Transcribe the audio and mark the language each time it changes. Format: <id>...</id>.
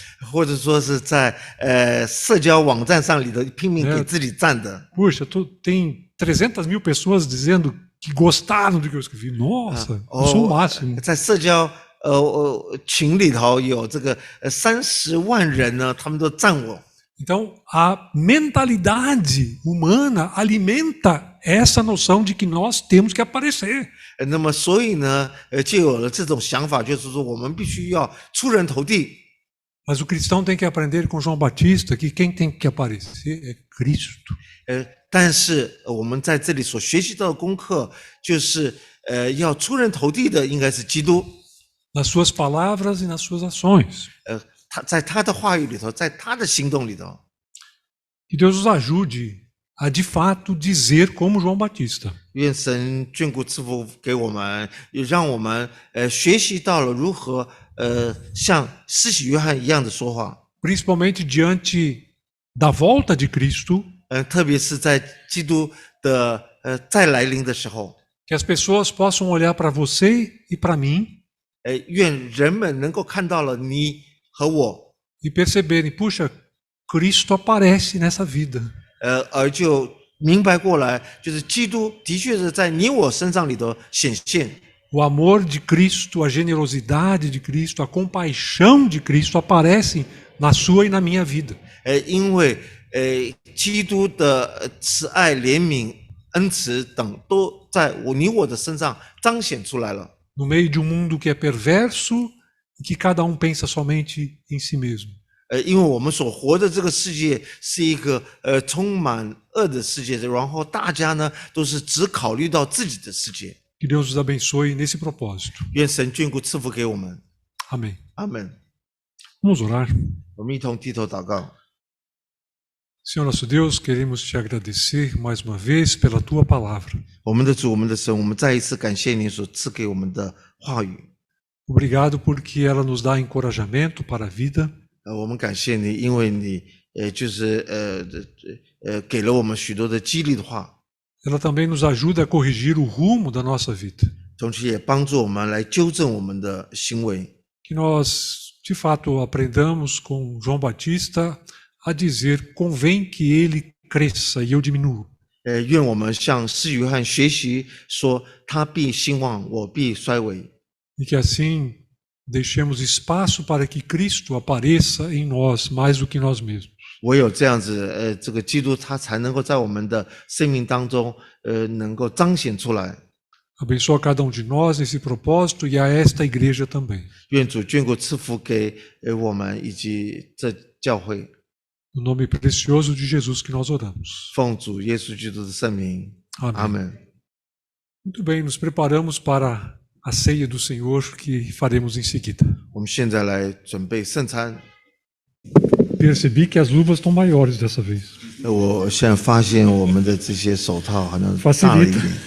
<zh>或者说是在社交网站上里头拼命给自己赞的。</zh> <pt>Puxa, tem 300.000 pessoas dizendo que gostaram do que eu escrevi. Nossa, eu sou o máximo.</pt> <zh>在社交群里头有这个30万人呢，他们都赞我。</zh> <pt>Então, a mentalidade humana alimenta essa noção de que nós temos que aparecer.</pt> <zh>那么，所以呢，就有了这种想法，就是说，我们必须要出人头地。</zh> <pt>Mas o cristão tem que aprender com João Batista que quem tem que aparecer é Cristo.</pt> <zh>但是我们在这里所学习到的功课，就是要出人头地的应该是基督。</zh> <pt>Nas suas palavras e nas suas ações.</pt> <zh>他在他的话语里头，在他的行动里头。</zh> <pt>Que Deus nos ajude a de fato dizer como João Batista.</pt> <zh>愿神眷顾赐福给我们，也让我们学习到了如何像施洗约翰一样的说话。</zh> <pt>Principalmente diante da volta de Cristo.</pt> <zh>特别是在基督的再来临的时候。</zh> <pt>Que as pessoas possam olhar para você e para mim.</pt> <zh>愿人们能够看到了你和我。</zh> <pt>E perceberem, puxa, Cristo aparece nessa vida.</pt> <zh>而就明白过来，就是基督的确是在你我身上里头显现。</zh> <pt>O amor de Cristo, a generosidade de Cristo, a compaixão de Cristo aparecem na sua e na minha vida.</pt> <zh>因为基督的慈爱、怜悯、恩慈等都在你我的身上彰显出来了。</zh> <pt>No meio de mundo que é perverso e que cada pensa somente em si mesmo.</pt> <zh>因为我们所活的这个世界是一个充满恶的世界，然后大家呢都是只考虑到自己的世界。</zh> <pt>Que Deus nos abençoe nesse propósito.</pt> <zh>愿神眷顾赐福给我们。</zh> <pt>Amém.</pt> <zh>阿门。</zh> <pt>Vamos orar.</pt> <zh>我们一同低头祷告。</zh> <pt>Senhor nosso Deus, queremos te agradecer mais uma vez pela tua palavra.</pt> <zh>我们的主，我们的神，我们再一次感谢你所赐给我们的话语。</zh> <pt>Obrigado porque ela nos dá encorajamento para a vida.</pt> <zh>我们感谢你，因为你就是给了我们许多的激励的话。</zh> <pt>Ela também nos ajuda a corrigir o rumo da nossa vida.</pt> <zh>同时也帮助我们来纠正我们的行为。</zh> <pt>Que nós, de fato, aprendamos com João Batista a dizer: convém que ele cresça e eu diminuo.</pt> <zh>愿我们向施洗约翰学习，说他必兴旺，我必衰微。</zh> <pt>E que assim deixemos espaço para que Cristo apareça em nós mais do que nós mesmos.</pt> <zh>唯有这样子，这个基督他才能够在我们的生命当中，能够彰显出来。</zh> <pt>Abençoa cada de nós nesse propósito e a esta igreja também.</pt> <zh>愿主眷顾赐福给我们以及这教会。</zh> <pt>No nome precioso de Jesus que nós oramos.</pt> <zh>奉主耶稣基督的圣名，</zh> <pt>Amém.</pt> <zh>阿门。</zh> <pt>Muito bem, nos preparamos para a ceia do Senhor que faremos em seguida.</pt> <zh>我们现在来准备圣餐。</zh> <pt>Percebi que as luvas estão maiores dessa vez.</pt> <zh>我现在发现我们的这些手套好像大了一点，</zh>